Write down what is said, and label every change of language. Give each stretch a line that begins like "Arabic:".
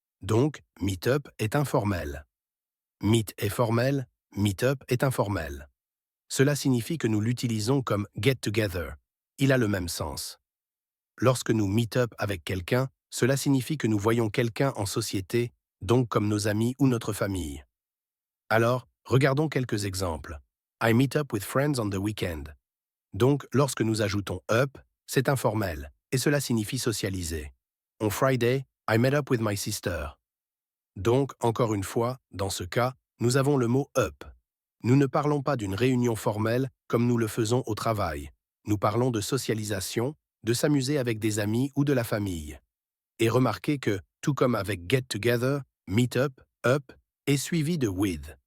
French: Donc, meet up est informel. Meet est formel, meet up est informel. Cela signifie que nous l'utilisons comme get together. Il a le même sens. Lorsque nous meet up avec quelqu'un, cela signifie que nous voyons quelqu'un en société, donc comme nos amis ou notre famille. Alors, regardons quelques exemples.
English: I meet up with friends on the weekend.
French: Donc, lorsque nous ajoutons up, c'est informel, et cela signifie socialiser.
English: On Friday, I met up with my sister.
French: Donc, encore une fois, dans ce cas, nous avons le mot up. Nous ne parlons pas d'une réunion formelle comme nous le faisons au travail. Nous parlons de socialisation, de s'amuser avec des amis ou de la famille. Et remarquez que, tout comme avec get together, meet up est suivi de with.